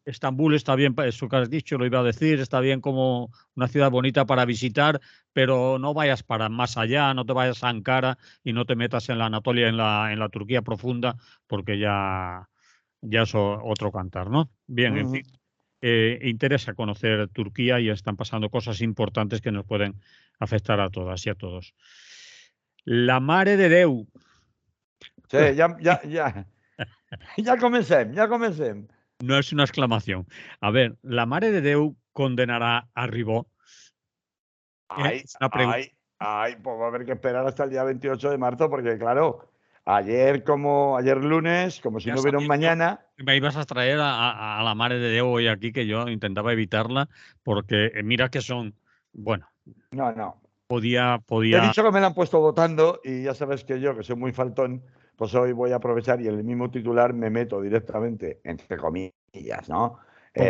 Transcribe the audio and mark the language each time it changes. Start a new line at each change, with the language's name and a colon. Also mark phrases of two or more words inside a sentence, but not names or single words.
Spanish: Estambul está bien, eso que has dicho, lo iba a decir, está bien como una ciudad bonita para visitar, pero no vayas para más allá, no te vayas a Ankara y no te metas en la Anatolia, en la Turquía profunda, porque ya es otro cantar, ¿no? Bien, en fin. interesa conocer Turquía y están pasando cosas importantes que nos pueden afectar a todas y a todos. La Mare de Déu.
Catalan: Sí, ja comencem, ja comencem.
Spanish: No es una exclamación. A ver, la Mare de Déu condenará a Ribó. Ay, Es una pregunta. pues va a haber que esperar hasta el día 28 de marzo, porque claro, ayer lunes, como si Ya no hubiera un sabía yo mañana. que me ibas a traer a la Mare de Déu hoy aquí, que yo intentaba evitarla, porque mira que son, bueno, No, no. podía, Te he podía. dicho que me la han puesto votando y ya sabes que yo, que soy muy faltón, pues hoy voy a aprovechar y en el mismo titular me meto directamente, entre comillas, ¿no? Con